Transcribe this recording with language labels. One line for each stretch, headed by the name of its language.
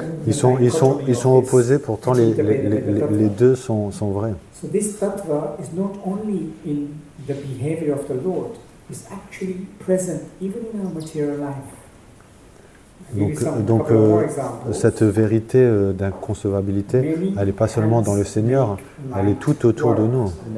French: ils sont opposés, pourtant les deux sont vrais.
English: So this tattva is not only in the behavior of the Lord, it's actually present even in our material life.
French: Donc cette vérité d'inconcevabilité, elle n'est pas seulement dans le Seigneur, elle est tout autour de nous.